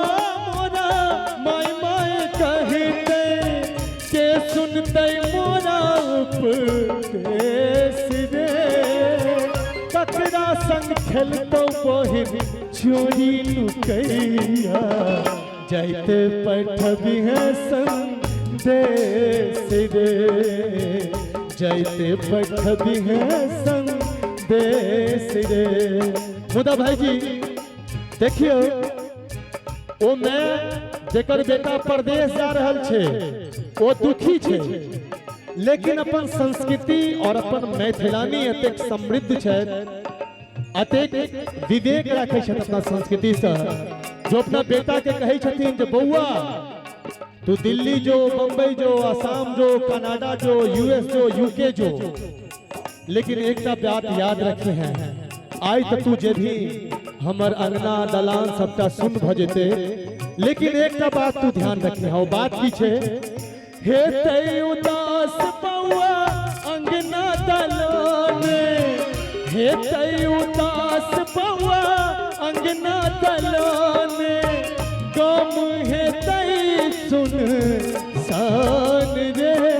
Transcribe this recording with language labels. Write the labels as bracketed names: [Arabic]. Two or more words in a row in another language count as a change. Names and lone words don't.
[Maithili] मोरा माय माय कहते के सुनते मोरा उपदेश रे ककरा संग खेलतो बहिन चोरी लुकैया जाते पठबी है संदेश रे जाते पठबी है संदेश देश रे। मुदा भाई जी देखियो ओ मैं जेकर बेटा परदेश जा रहल छे वो दुखी छे, लेकिन अपन संस्कृति और अपन मैथिलानी एतेक समृद्ध छे, अतेक विवेक रखे छे अपना संस्कृति से, जो अपना बेटा के कहे छथिन जे बउआ तू दिल्ली जो, बंबई जो, असम जो, कनाडा जो, यूएस जो, यूके जो, लेकिन एक बात याद रखे हैं, आज तक तू जे भी हमर अंगना दलान सबटा सुन भजते, लेकिन एक बात तू ध्यान रखे हो, बात की छे, हे तै उदास बउआ अंगना दलान, हे तै उदास बउआ अंगना दलान, गम है तै सुन सान रे,